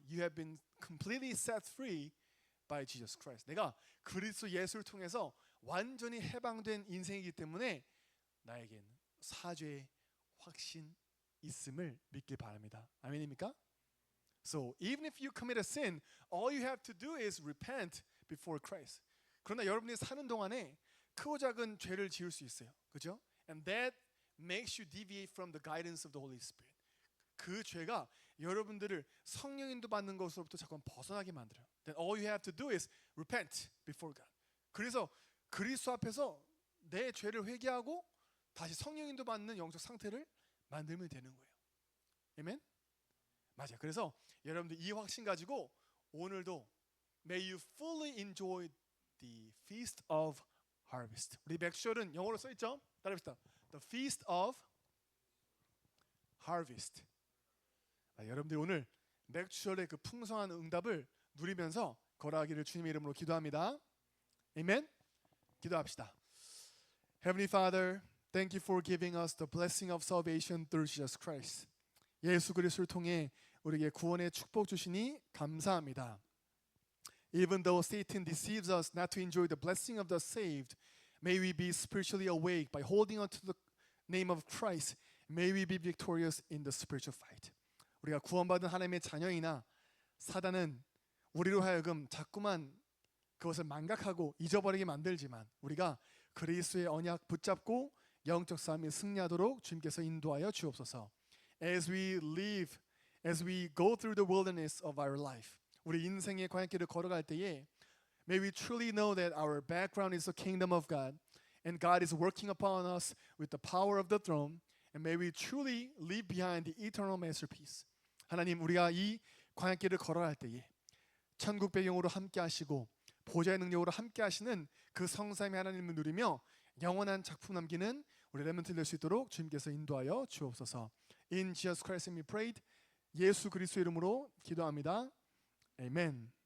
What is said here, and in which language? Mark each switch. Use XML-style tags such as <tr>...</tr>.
<en>You have been completely set free by Jesus Christ.</en> <ko>내가 그리스도 예수를 통해서 완전히 해방된 인생이기 때문에 나에게는 사죄의 확신 있음을 믿길 바랍니다. 아멘입니까?</ko> <en>So even if you commit a sin, all you have to do is repent before Christ.</en> <ko>그러나 여러분이 사는 동안에 크고 작은 죄를 지을 수 있어요. 그죠?</ko> <en>And that makes you deviate from the guidance of the Holy Spirit.</en> <ko>그 죄가 여러분들을 성령 인도 받는 것으로부터 자꾸 벗어나게 만들어요.</ko> <en>Then all you have to do is repent before God.</en> <ko>그래서 그리스도 앞에서 내 죄를 회개하고 다시 성령 인도 받는 영적 상태를 만들면 되는 거예요. 아멘? 맞아요. 그래서 여러분들 이 확신 가지고 오늘도</ko> <en>May you fully enjoy the feast of harvest.</en> <ko>우리 맥주얼은 영어로 써 있죠? 따라합시다.</ko> <en>The feast of harvest.</en> <ko>여러분들 오늘 맥주얼의 그 풍성한 응답을 누리면서 걸어가기를 주님의 이름으로 기도합니다. 아멘. 기도합시다.</ko> <en>Heavenly Father, thank you for giving us the blessing of salvation through Jesus Christ.</en> <ko>예수 그리스도를 통해 우리에게 구원의 축복 주시니 감사합니다.</ko> <en>Even though Satan deceives us not to enjoy the blessing of the saved, may we be spiritually awake by holding on to the name of Christ. May we be victorious in the spiritual fight.</en> <ko>우리가 구원받은 하나님의 자녀이나 사단은 우리로 하여금 자꾸만 그것을 망각하고 잊어버리게 만들지만 우리가 그리스도의 언약 붙잡고 영적 싸움에 승리하도록 주님께서 인도하여 주옵소서.</ko> <en>As we live, as we go through the wilderness of our life,</en> <ko>우리 인생의 광야길을 걸어갈 때에</ko> <en>may we truly know that our background is the kingdom of God and God is working upon us with the power of the throne and may we truly leave behind the eternal masterpiece.</en> <ko>하나님 우리가 이 광야길을 걸어갈 때에 천국 배경으로 함께 하시고 보좌의 능력으로 함께 하시는 그 성삼위 하나님을 누리며 영원한 작품 남기는 우리 렘넌트 될 수 있도록 주님께서 인도하여 주옵소서.</ko> <en>In Jesus Christ we prayed.</en> <ko>예수 그리스도 이름으로 기도합니다. 아멘.</ko>